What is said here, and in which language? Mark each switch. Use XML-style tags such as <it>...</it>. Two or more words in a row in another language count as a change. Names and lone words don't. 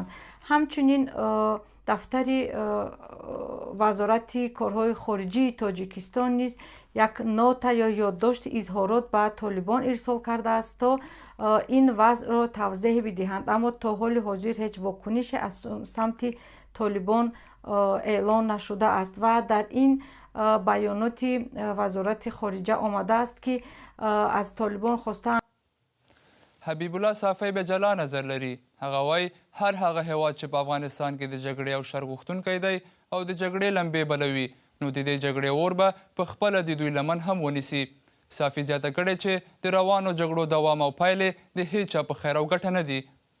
<fa>همچنین دفتر وزارت کارهای خارجی تاجیکستان نیز یک نوت یا یادداشت اظهارات به طالبان ارسال کرده است تا این وضع را توضیح بدهند، اما تا حال حاضر هیچ واکنشی از سمت طالبان اعلان نشده است و در این بیانات وزارت خارجه آمده است که از طالبان خواسته</fa> <ps>حبیب الله صافی به جلا نظر لري. هغه وایي هر هغه هیواد چې په افغانستان کې د جګړې او شر غوښتونکی دی او د جګړې لمبې بلوي نو د دې جګړې اور به په خپله د دوی لمن هم ونیسي. صافي زیاته کړې چې د روانو جګړو دوام او پایلې د هیچ چا په خیر او ګټه نه دي.</ps>